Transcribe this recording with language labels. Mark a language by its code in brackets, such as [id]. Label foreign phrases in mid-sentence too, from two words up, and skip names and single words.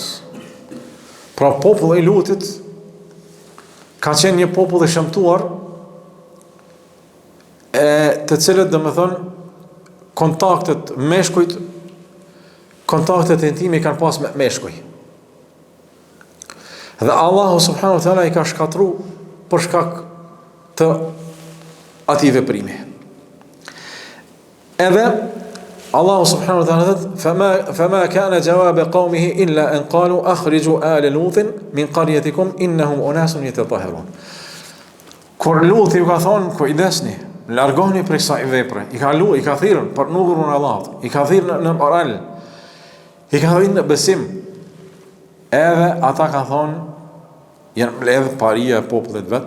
[sq] Pra populli i Lutit ka qenë një popull i shëmtuar, të cilët domethënë kontaktet meshkujt, kontaktet intime kanë pas me meshkuj. Dhe Allahu [ar] سبحانه وتعالى [sq] i ka shkatru për shkak të atij veprimi. [ar] Edhe Allahu سبحانه وتعالى thotë فما كان جواب قومه إلا أن قالوا أخرجوا آل لوط من قريتكم إنهم أناس يتطهرون. [sq] Kur Luti u ka thonë kujdesni, largoni prej kësaj vepre. I ka thirrën për numrin e Allahut, i ka thirrën në moral, i ka thirrën në besim. Edhe ata ka thonë janë mbledhur paria e popullit vet.